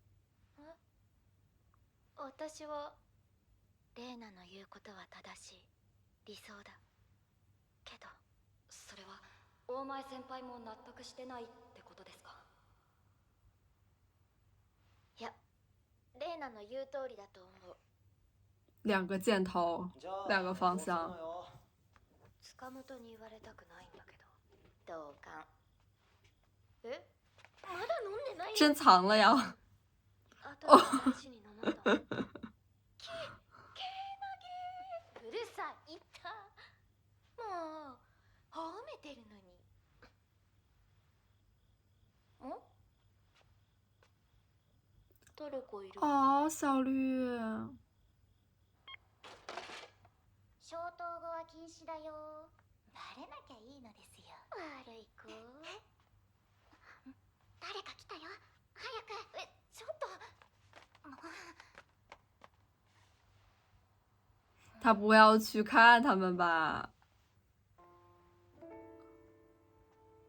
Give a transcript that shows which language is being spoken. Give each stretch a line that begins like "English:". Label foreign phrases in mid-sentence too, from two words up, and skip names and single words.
Japanese: 私はレイナの言うことは正しい。理想だけど、それは大前先輩も納得してないってことですか？いや、レイナの言う通りだと思う。
Chinese: 两个箭头，两个方向。
Japanese: 塚本に言われたくないんだけど。同感。まだ飲んでないよ。
Chinese: 珍藏了呀！
Japanese: あとで大事に飲もうと。うるさいったもう褒めてるのに。誰かいる？
Chinese: 哦，小绿。
Japanese: 消灯後は禁止だよ。バレなきゃいいのですよ。悪い子。誰か来たよ。早く。ちょっと。
Chinese: 他不要去看他们吧？